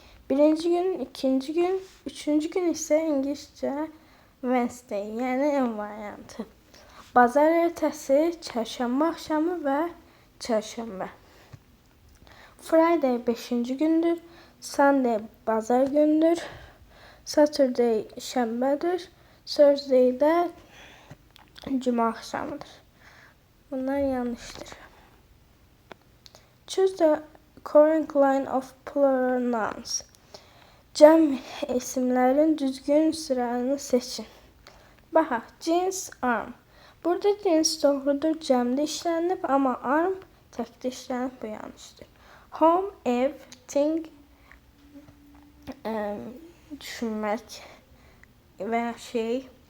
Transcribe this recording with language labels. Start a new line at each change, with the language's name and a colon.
Azerbaijani: Birinci gün, ikinci gün, üçüncü gün ise İngilizcə Wednesday, yəni en variantı. Bazar ertəsi, çərşənbə axşamı və çərşənbə. Friday 5-ci gündür. Sunday bazar gündür. Saturday şənbədir. Thursday də cümə axşamıdır. Bunlar yanlışdır.
English: Choose the correct line of plural nouns.
Azerbaijani: Cəm isimlərin düzgün sıranı seçin. Baxaq. Jeans, arm. Burada jeans doğrudur, cəmdə işlənib, amma arm təkdə işlənib, bu yanlışdır. Home, ev, thing, düşünmək və ya şey.